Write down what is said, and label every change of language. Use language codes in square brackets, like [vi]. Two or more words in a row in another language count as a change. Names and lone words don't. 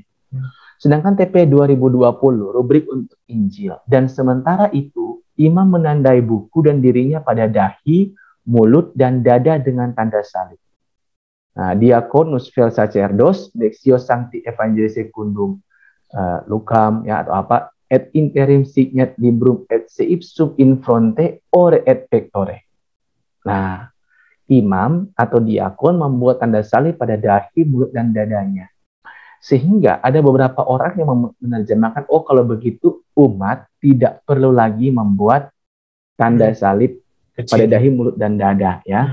[id] Sedangkan TPE 2020, rubrik untuk Injil. Dan sementara itu, imam menandai buku dan dirinya pada dahi, mulut, dan dada dengan tanda salib. Nah, [la] diakonus vel sacerdos, Lectio Sancti Evangelii Secundum Lucam, [id] ya, atau apa, [la] et interim signet librum et seipsum in fronte ore et pectore. [id] Nah, imam atau diakon membuat tanda salib pada dahi, mulut, dan dadanya. Sehingga ada beberapa orang yang menerjemahkan, oh kalau begitu umat tidak perlu lagi membuat tanda salib pada dahi, mulut, dan dada, ya.